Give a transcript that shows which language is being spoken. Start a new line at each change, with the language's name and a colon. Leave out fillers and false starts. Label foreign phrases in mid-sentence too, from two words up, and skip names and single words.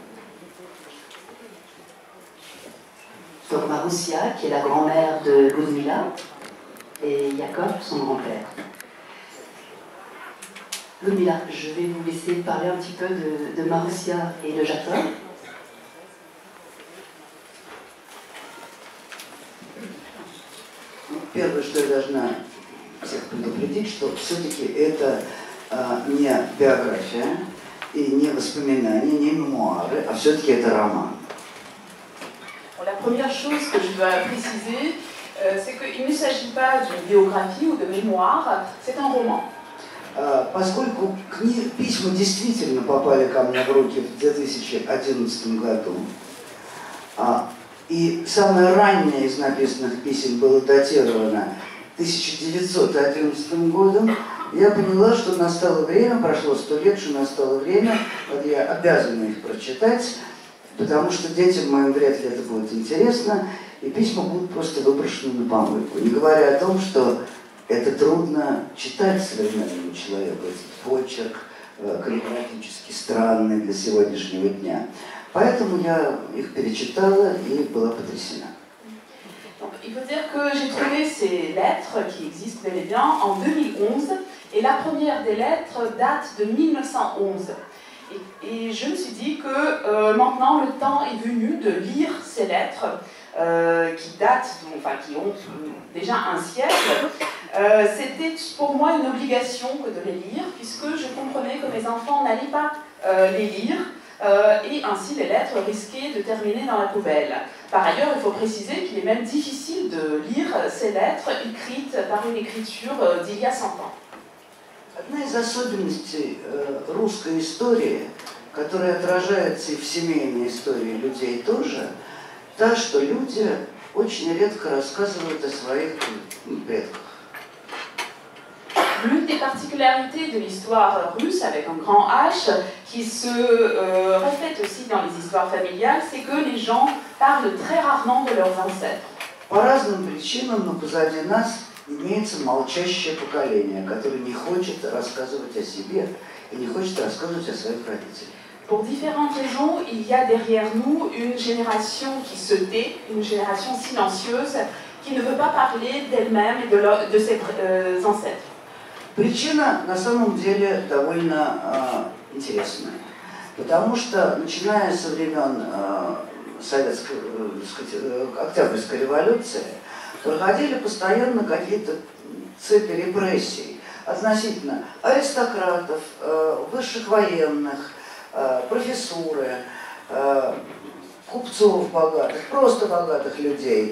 French: Donc Maroussia, qui est la grand-mère de Ludmila, et Yakov, son grand-père. Ludmila, je vais vous laisser parler un petit peu de Maroussia et de Jacob.
Russian: Первое, что я должна всех предупредить, что все-таки это не биография и не воспоминания, не мемуары, а все-таки это роман.
French: La première chose que je dois préciser, c'est qu'il ne s'agit pas d'une biographie ou de mémoire, c'est un roman.
Russian: Поскольку письма действительно попали ко мне в руки в 2011 году, и самое раннее из написанных писем было датировано 1911 годом, я поняла, что настало время, прошло 100 лет, что настало время, вот я обязана их прочитать, потому что детям моим вряд ли это будет интересно, и письма будут просто выброшены на помойку. Не говоря о том, что это трудно читать современному человеку, этот почерк каллиграфически странный для сегодняшнего дня. Поэтому я их перечитала и была потрясена.
French: Donc, il faut dire que j'ai trouvé ces lettres qui existent bel et bien en 2011, et la première des lettres date de 1911. Et je me suis dit que maintenant le temps est venu de lire ces lettres qui datent, qui ont déjà un siècle. C'était pour moi une obligation que de les lire, puisque je comprenais que mes enfants n'allaient pas les lire, et ainsi les lettres risquaient de terminer dans la poubelle. Par ailleurs, il faut préciser qu'il est même difficile de lire ces lettres écrites par une écriture d'il y a 100 ans.
Russian: Одна из особенностей русской истории, которая отражается и в семейной истории людей тоже, та, что люди очень редко рассказывают о своих предках.
French: L'une des particularités de l'histoire russe, avec un grand H, qui se reflète aussi dans les histoires familiales, c'est que les gens parlent très rarement de leurs ancêtres.
Russian: По разным причинам, но позади нас имеется молчащее поколение, которое не хочет рассказывать о себе и не хочет рассказывать о своих родителях.
French: Pour différentes raisons, il y a derrière nous une génération qui se tait, une génération silencieuse, qui ne veut pas parler d'elle-même et de ses ancêtres.
Russian: Причина на самом деле довольно интересная, потому что, начиная со времен Октябрьской революции, проходили постоянно какие-то цепи репрессий относительно аристократов, высших военных, профессуры, купцов богатых, просто богатых людей.